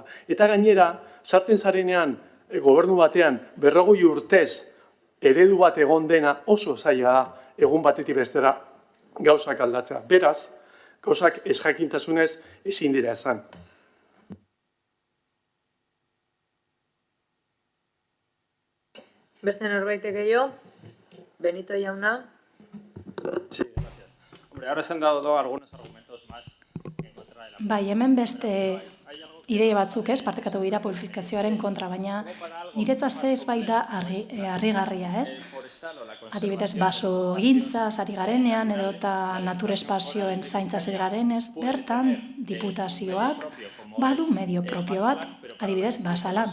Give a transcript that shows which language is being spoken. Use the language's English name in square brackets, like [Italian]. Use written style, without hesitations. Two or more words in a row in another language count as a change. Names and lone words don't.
[Basque] Eta gainera, sartzen zarenean gobernu batean 40 urtez eredu bat egon dena oso zaila da egun batetik bestera gauzak aldatzea. Beraz, gauzak ez jakintasunez ezin dira esan. Beste norbaitek gehiago? Benito jauna? [Spanish] Sí, gracias. Hombre, ahora se han dado algunos argumentos más en contra de la... [Basque] Bai, hemen beste ideia batzuk ez, partekatu dira publifikazioaren kontra, baina niretzat zerbait da harrigarria ez. Adibidez, baso gintzaz ari garenean edo eta natur espazioen zaintzaz ari garenez, bertan diputazioak badu medio propio bat, adibidez, basalan.